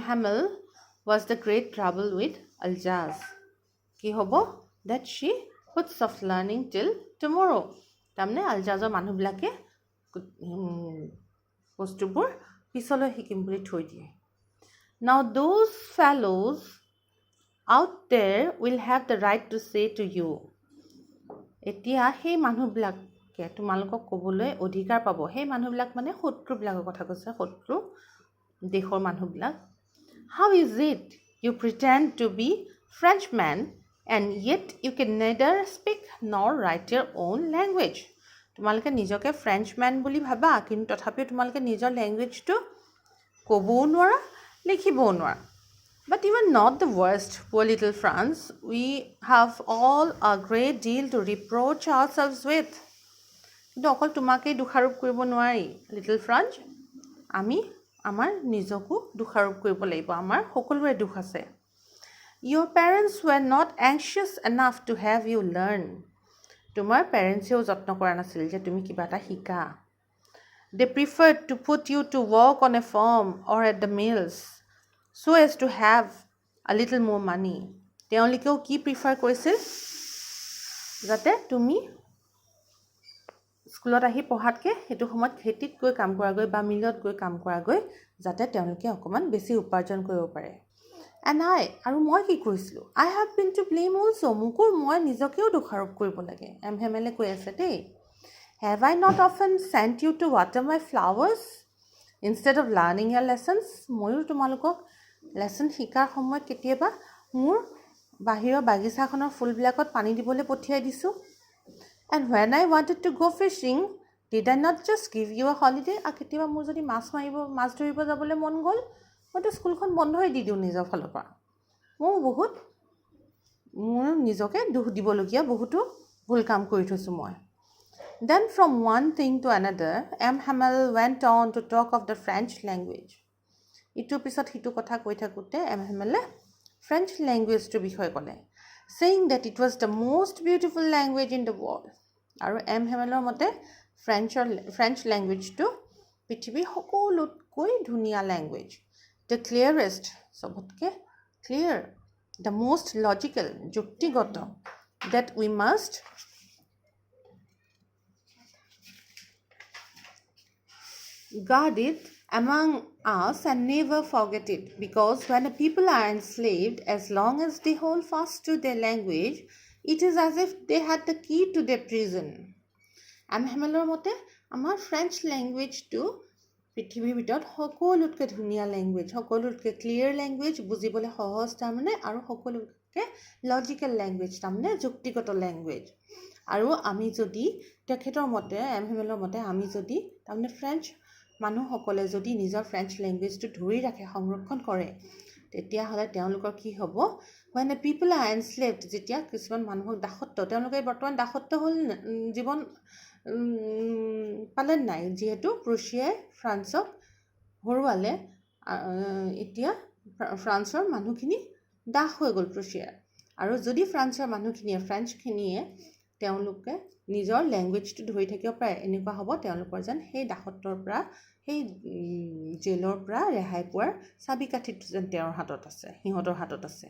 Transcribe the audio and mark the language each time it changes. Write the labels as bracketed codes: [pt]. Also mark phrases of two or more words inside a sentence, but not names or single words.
[en] Hamel was the great trouble with Aljaz [as] কি হ'ব [en] that she puts off learning till tomorrow [as] তাৰমানে আলজাজৰ মানুহবিলাকে বস্তুবোৰ পিছলৈ শিকিম বুলি থৈ দিয়ে [en] Now those fellows out there will have the right to say to you [as] এতিয়া সেই মানুহবিলাকে তোমালোকক ক'বলৈ অধিকাৰ পাব সেই মানুহবিলাক মানে শত্ৰুবিলাকৰ কথা কৈছে শত্ৰু দেশৰ মানুহবিলাক [en] How is it you pretend to be Frenchman and yet you can neither speak nor write your own language [as] তোমালোকে নিজকে ফ্ৰেঞ্চমেন বুলি ভাবা, কিন্তু তথাপিও তোমালোকে নিজৰ লেংগুৱেজটো ক'বও নোৱাৰা, লিখিবও নোৱাৰা। [en] But you are not the worst, poor little France. We have all a great deal to reproach ourselves with. [as] কিন্তু অকল তোমাকেই দোষাৰোপ কৰিব নোৱাৰি লিটল ফ্ৰান্স, আমি আমাৰ নিজকো দোষাৰোপ কৰিব লাগিব। আমাৰ সকলোৰে দুখ আছে। [en] Your parents were not anxious enough to have you learn. [as] তোমাৰ পেৰেণ্টছেও যত্ন কৰা নাছিল যে তুমি কিবা এটা শিকা। [en] They preferred to put you to work on a farm or at the mills so as to have a little more money. [as] তেওঁলোকেও কি প্ৰিফাৰ কৰিছিল? যাতে তুমি স্কুলত আহি পঢ়াতকৈ সেইটো সময়ত খেতিত গৈ কাম কৰাগৈ বা মিলত গৈ কাম কৰাগৈ, যাতে তেওঁলোকে অকণমান বেছি উপাৰ্জন কৰিব পাৰে। And আৰু মই কি কৰিছিলোঁ? [en] I have been to blame also. [as] মোকো মই নিজকেও দোষাৰোপ কৰিব লাগে। হেমেলে কৈ আছে দেই। [en] Have I not often sent you to water my flowers instead of learning your lessons? [as] ময়ো তোমালোকক লেচন শিকাৰ সময়ত কেতিয়াবা মোৰ বাহিৰৰ বাগিচাখনৰ ফুলবিলাকত পানী দিবলৈ পঠিয়াই দিছোঁ। And when I wanted to go fishing, did I not just give you a holiday? আৰু কেতিয়াবা মোৰ যদি মাছ ধৰিব যাবলৈ মন গ'ল, মইতো স্কুলখন বন্ধই দি দিওঁ নিজৰ ফালৰ পৰা। মোৰ নিজকে দুখ দিবলগীয়া বহুতো ভুল কাম কৰি থৈছোঁ মই। [en] Then from one thing to another, M. Hamel went on to talk of the French language. [as] ইটোৰ পিছত সিটো কথা কৈ থাকোঁতে M. Hamele ফ্ৰেঞ্চ লেংগুৱেজটোৰ বিষয়ে ক'লে, [en] saying that it was the most beautiful language in the world. [as] আৰু M. Hamelৰ মতে ফ্ৰেঞ্চ লেংগুৱেজটো পৃথিৱীৰ সকলোতকৈ ধুনীয়া লেংগুৱেজ, [en] the clearest, চবতকৈ clear, the most logical, যুক্তিগত, that we must guard it among us and never forget it, because when a people are enslaved, as long as they hold fast to their language, it is as if they had the key to their prison. [as] M. Hamelৰ মতে আমাৰ ফ্ৰেঞ্চ লেংগুৱেজটো পৃথিৱীৰ ভিতৰত সকলোতকৈ ধুনীয়া লেংগুৱেজ, সকলোতকৈ [en] clear language, [as] বুজিবলৈ সহজ তাৰমানে, আৰু সকলোতকৈ [en] logical language [as] তাৰমানে যুক্তিগত লেংগুৱেজ। আৰু আমি যদি তেখেতৰ মতে M. Hamelৰ মতে আমি যদি তাৰমানে ফ্ৰেঞ্চ মানুহসকলে যদি নিজৰ ফ্ৰেঞ্চ লেংগুৱেজটো ধৰি ৰাখে, সংৰক্ষণ কৰে, তেতিয়াহ'লে তেওঁলোকৰ কি হ'ব? [en] When the people are enslaved, [as] যেতিয়া কিছুমান মানুহক দাসত্ব, তেওঁলোকে বৰ্তমান দাসত্ব হ'ল, জীৱন পালে নাই, যিহেতু প্ৰুছিয়াই ফ্ৰান্সক হৰুৱালে, এতিয়া ফ্ৰান্সৰ মানুহখিনি দাস হৈ গ'ল প্ৰুছিয়াৰ। আৰু যদি ফ্ৰেঞ্চখিনিয়ে তেওঁলোকে নিজৰ লেংগুৱেজটো ধৰি থাকিব পাৰে, এনেকুৱা হ'ব তেওঁলোকৰ যেন সেই দাসত্বৰ পৰা, সেই জেলৰ পৰা ৰেহাই পোৱাৰ চাবিকাঠিটো যেন তেওঁৰ হাতত আছে, সিহঁতৰ হাতত আছে।